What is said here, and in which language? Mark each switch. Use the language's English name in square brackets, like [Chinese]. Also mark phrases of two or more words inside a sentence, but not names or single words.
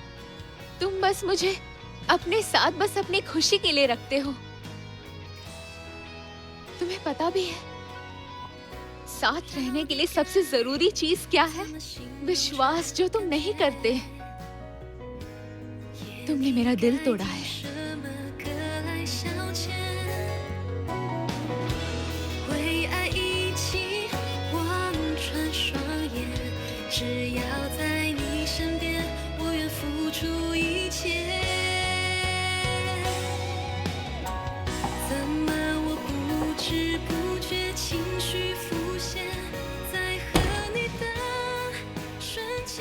[Hindi] तुम बस मुझे अपने साथ, बस अपनी खुशी के लिए रखते हो। तुम्हें पता भी है साथ रहने के लिए सबसे जरूरी चीज क्या है? विश्वास, जो तुम नहीं करते। तुमने मेरा दिल तोड़ा है। [Chinese] 什么歌来消遣？为爱一起望穿双眼，只要在你身边，我愿付出一切。怎么我不知不觉情绪浮现，在和你的瞬间。